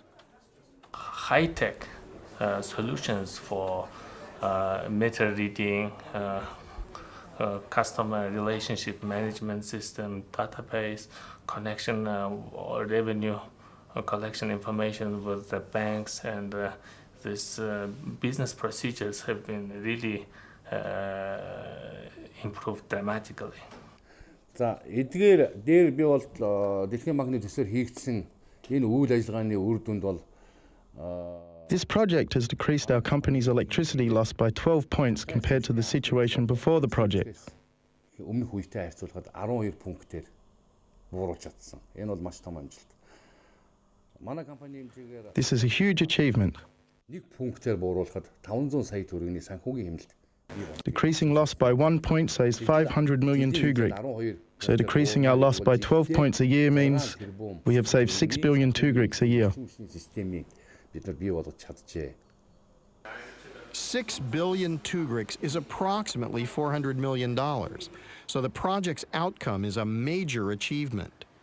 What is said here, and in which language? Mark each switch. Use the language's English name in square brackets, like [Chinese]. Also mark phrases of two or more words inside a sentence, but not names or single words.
[English] High-tech solutions for meter reading, customer relationship management system, database, connection or revenue collection information with the banks, and these business procedures have been really improved dramatically. [Mongolian] За эдгээр дээр би бол дэлхийн банкны төсөөр хийгдсэн энэ үйл ажиллагааны үр дүнд бол [English] This project has decreased our company's electricity loss by 12 points compared to the situation before the project. [Mongolian] өмнөх үетэй харьцуулахад 12 пунктээр бууруулж чадсан. Энэ бол маш том амжилт. Манай компани хэмжээгээр [English] This is a huge achievement. [Mongolian] нэг пунктээр бууруулахад 500 сая төгрөгийн санхүүгийн хэмнэлт. [English] Decreasing loss by 1 point saves 500 million tugrik. So decreasing our loss by 12 points a year means we have saved 6 billion tugriks a year. 6 billion tugriks is approximately $400 million, so the project's outcome is a major achievement.